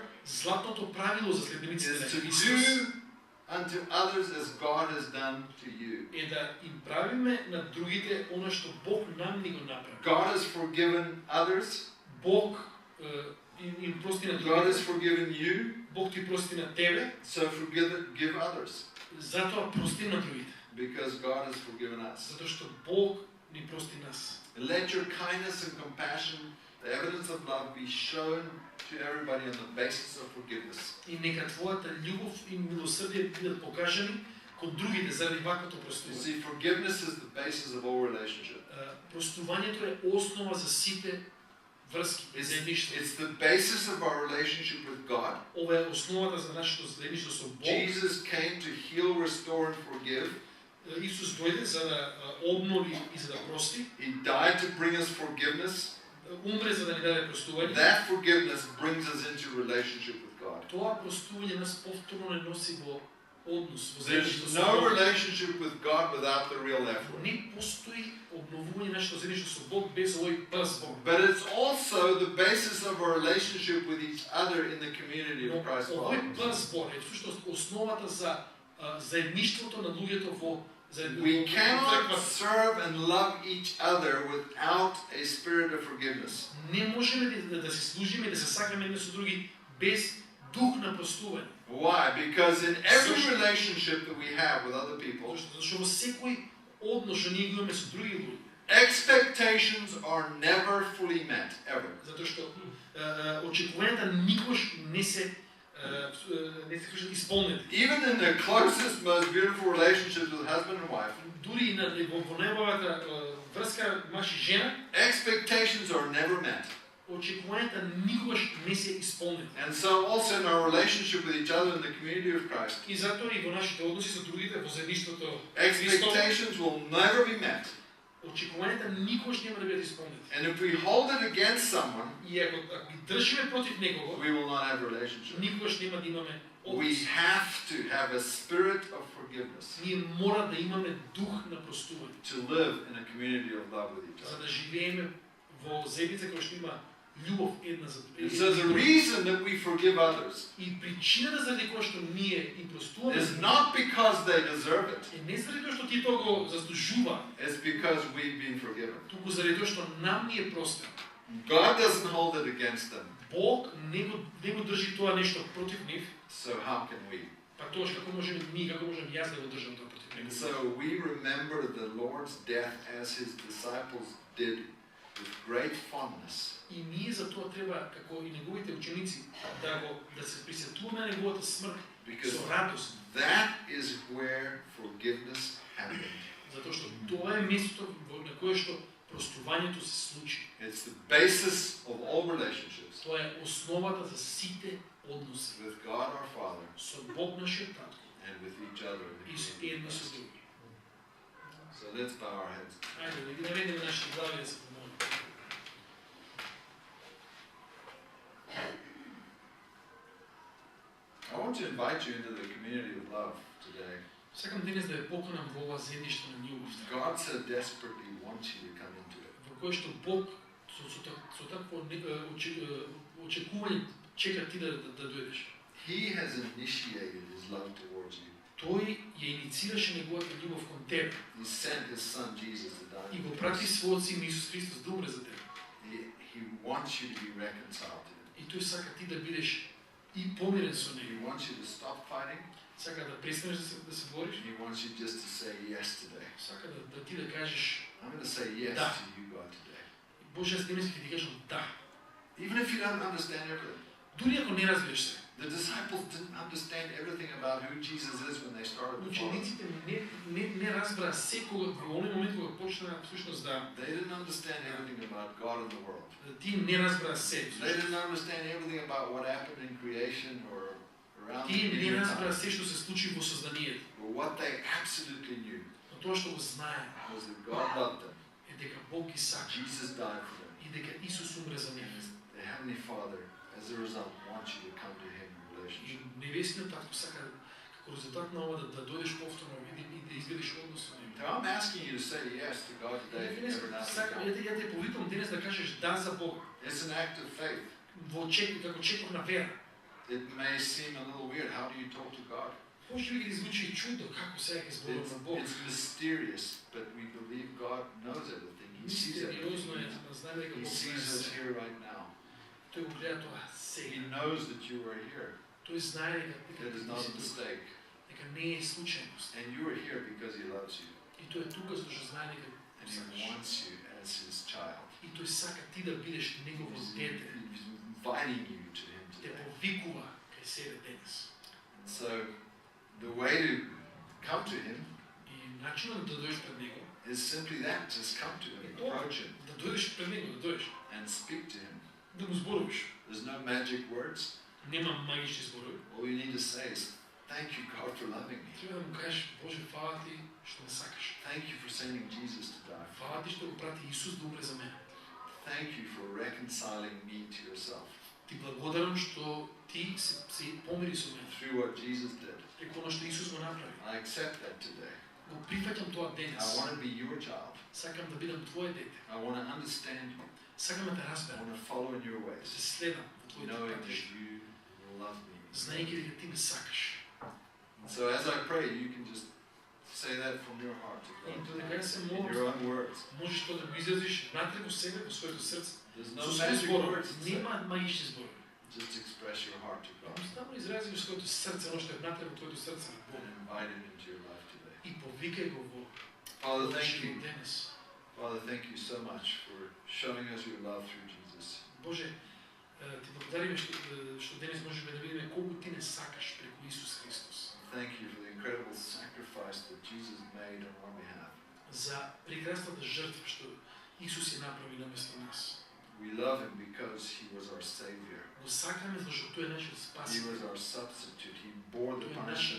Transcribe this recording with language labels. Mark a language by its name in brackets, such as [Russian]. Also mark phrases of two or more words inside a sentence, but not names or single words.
[Macedonian] Златното правило за следбениците на [English] is to [Macedonian] Христос [English] do unto others as God has done to you. [Macedonian] е да им правиме на другите она што Бог нам ни го направи. [English] God has forgiven others. [Macedonian] Бог им прости на [English] God has [Macedonian] другите. [English] forgiven you. [Macedonian] Бог ти прости на тебе, [English] So give others. [Macedonian] затоа прости на другите. [English] Because God has forgiven us. [Macedonian] Затоа што Бог ни прости нас. [English] And let your kindness and compassion, the evidence of love, be shown to everybody on the basis of forgiveness. [Macedonian] И нека твојата љубов и милосрдие бидат покажани кон другите заради ваквото [English] You [Macedonian] простување. [English] see, forgiveness is the basis of all relationship. [Macedonian] Простувањето е основа за сите врски и заедништво. [English] It's the basis of our relationship with God. [Macedonian] Ова е основата за нашето заедништво со Бог. [English] Jesus came to heal, restore, and forgive. [Macedonian] Исус дојде за да обнови и за да прости. [English] He died to bring us forgiveness. [Macedonian] Умре за да ни даде простување. [English] That forgiveness brings us into relationship with God. [Macedonian] Тоа простување нас повторно не носи во однос, во [English] There's [Macedonian] заедништво со [English] no [Macedonian] Бог. [English] relationship with God without the real effort. [Macedonian] Не постои обновување нашето заедништво со Бог без овој пазбор. [English] But it's also the basis of our relationship with each other in the community of Christ [Macedonian] Овој [English] followers. [Macedonian] пазбор е всушност основата за заедништвото на луѓето во [English] We cannot serve and love each other without a spirit of forgiveness. [Macedonian] Не можеме да се служиме и да се сакаме едни со други без дух на простување. [English] Why? Because in every relationship that we have with other people, [Macedonian] Зашто во секој однос што ние го имаме со други луѓе, [English] expectations are never fully met, ever. [Macedonian] затоа што очекувањата никош не се исполнети. [English] Even in the closest, most beautiful relationships with husband and wife, [Macedonian] Дури и во најубавата врска маж и жена, [English] expectations are never met. [Macedonian] очекувањата никогаш не се исполнети. [English] And so also in our relationship with each other in the community of Christ, [Macedonian] И затоа и во нашите односи со другите во заедништвото Христов, [English] expectations will never be met. [Macedonian] очекувањата никогаш нема да бидат исполнети. [English] And if we hold it against someone, [Macedonian] И ако ги држиме против некого, [English] we will not have a relationship. [Macedonian] никогаш нема да имаме [English] We [Macedonian] однос. [English] have to have a spirit of forgiveness [Macedonian] Ние мора да имаме дух на простување, [English] to live in a community of love with each [Macedonian] за [English] other. [Macedonian] да живееме во заедница која што има љубов една за [English] And so the reason that we forgive others [Macedonian] И причината заради која што ние им простуваме [English] is not because they deserve it, [Macedonian] е не заради тоа што ти тоа го заслужува, [English] it's because we've been forgiven. [Macedonian] туку заради тоа што нам ни е простено. [English] God doesn't hold it against them, [Macedonian] Бог не го држи тоа нешто против нив, [English] so how can we? [Macedonian] па тоа како можеме ние, како можам јас да го држам тоа против [English] And [Macedonian] него. [English] so we remember the Lord's death as his disciples did with great fondness. [Macedonian] И ние за тоа треба како и неговите ученици да се присетуваме на неговата смрт [English] Because [Macedonian] со радост, [English] that is where forgiveness happened. [Macedonian] затоа што тоа е местото на кое што простувањето се случи. [English] It's the basis of all relationships [Macedonian] Тоа е основата за сите односи [English] with God our Father [Macedonian] со Бог нашиот татко [English] and with each other in [Macedonian] и [English] the [Macedonian] со [English] community of [Macedonian] едни со [English] Christ. [Macedonian] други. [English] So let's bow our heads. [Macedonian] Ајде да ги наведеме нашите глави да се помолиме. [English] I want to invite you into the community of love today. [Macedonian] Сакам денес да ве поканам во ова заедниште на љубовта, [English] God so desperately wants you to come into it. [Macedonian] во кое што Бог со такво очекување чека ти да дојдеш. [English] He has initiated his love towards you. [Macedonian] Тој ја инициираше неговата љубов кон тебе [English] He sent his son Jesus to die. [Macedonian] и го [English] for [Macedonian] прати [English] us. [Macedonian] својот син Исус Христос да умре за тебе. [English] He wants you to be reconciled to him. [Macedonian] И тој сака ти да бидеш и помирен со [English] He [Macedonian] него. [English] wants you to stop fighting. [Macedonian] Сака да престанеш да се бориш. [English] He wants you just to say yes today. [Macedonian] Сака да ти да кажеш [English] I'm going to say yes [Macedonian] Da. [English] to you, God, today. [Macedonian] Боже, аз денес ќе ти кажам да. [English] Even if you don't understand everything. [Macedonian] Дури ако не разбираш се. [English] The disciples didn't understand everything about who Jesus is when they started to follow him. [Macedonian] Учениците не разбраа секога во оној момент кога почнаа всушност да [English] They didn't understand everything about God and the world. [Macedonian] тие не разбраа се. [English] They didn't understand everything about what happened in creation or around the [Macedonian] Тие не [English] beginning of [Macedonian] разбраа [English] time. [Macedonian] се што се случи во созданието. [English] But what they absolutely knew [Macedonian] Но тоа што го знаеа [English] was that God loved them. [Macedonian] е дека Бог ги сака [English] Jesus died for them. [Macedonian] и дека Исус умре за нив. [English] The Heavenly Father, as a result, wants you to come to Him in [Macedonian] И [English] relationship. [Macedonian] небесниот татко сака како резултат на ова да дојдеш повторно и да изградиш однос со него. [English] Now I'm asking you to say yes to God today if you've never done [Macedonian] Сакам, [English] it. [Macedonian] ја те повикам денес да кажеш да за Бога. [English] It's an act of faith. [Macedonian] Како чекор на вера. [English] It may seem a little weird. How do you talk to God? [Macedonian] Може би ги звучи чудно како сега ќе зборувам на Бог. [English] It's mysterious, but we believe God knows everything. He sees [Macedonian] Мистериозно е, [English] everything. [Macedonian] да знаеме дека [English] He [Macedonian] Бог [English] sees us [Macedonian] знае. [English] here right now. [Macedonian] Тој го гледа тоа [English] He [Macedonian] сега. [English] knows that you are here. [Macedonian] Тој знае дека [English] It is not a mistake. [Macedonian] дека не е случајност. [English] And you are here because He loves you. [Macedonian] И тој е тука затоа што знае дека [English] And [Macedonian] го [English] He [Macedonian] сакаш. [English] wants you as His child. [Macedonian] И тој сака ти да бидеш негово [English] He's [Macedonian] дете. [English] inviting you to Him [Macedonian] Те [English] today. [Macedonian] повикува кај себе денес. [English] And so, the way to come to Him [Macedonian] И начинот да дојдеш пред него, [English] is simply that. Just come to Him, approach Him, [Macedonian] да дојдеш пред него, да дојдеш, [English] and speak to Him. [Macedonian] да му зборуваш. [English] There's no magic words. [Macedonian] Нема магични зборови. [English] All you need to say is, thank you, God, for loving me. [Macedonian] Треба да му кажеш, Боже, фала ти што ме сакаш. [English] Thank you for sending Jesus to die. [Macedonian] Фала ти што го прати Исус да умре за мене. [English] Thank you for reconciling me to yourself [Macedonian] Ти благодарам што ти се помири со мене. [English] through what Jesus did. [Macedonian] Преку оно што Исус го направи. [English] I accept that today. [Macedonian] Го прифаќам тоа [English] I [Macedonian] денес. [English] want to be your child. [Macedonian] Сакам да бидам твое дете. [English] I want to understand you. [Macedonian] Сакам да те [English] I [Macedonian] разберам. [English] want to follow in your [Macedonian] Да [English] ways, [Macedonian] те следам во твоите [English] knowing that [Macedonian] патишта. [English] you love me. [Macedonian] Знаејќи дека ти ме сакаш. [English] And so as I pray, you can just say that from your heart to [Macedonian] И [English] God [Macedonian] тоа дека [English] tonight, [Macedonian] се [English] in [Macedonian] молам, [English] your own words. [Macedonian] можеш тоа да го изразиш внатре во себе, во своето срце. [English] There's [Macedonian] Со [English] no [Macedonian] своји [English] magic [Macedonian] зборови. [English] words. to say. [Macedonian] Нема магични зборови. [English] Just express your heart to God [Macedonian] Само изразиш своето срце, оно што е внатре во твоето срце на Бог. [English] and invite Him into your life today. [Macedonian] И повикај го во [English] Father, [Macedonian] твојот [English] thank [Macedonian] живот [English] you. [Macedonian] денес. [English] Father, thank you so much for showing us your love through Jesus. [Macedonian] Боже, ти благодариме што денес можеме да видиме колку ти не сакаш преку Исус Христос. [English] Thank you for the incredible sacrifice that Jesus made on our behalf. [Macedonian] За прекрасната жртва што Исус ја направи наместо нас. [English] We love Him because He was our Savior. [Macedonian] Го сакаме зашто тој е нашиот [English] He [Macedonian] спасител. [English] was our substitute. He bore the [Macedonian] Тој е [English] punishment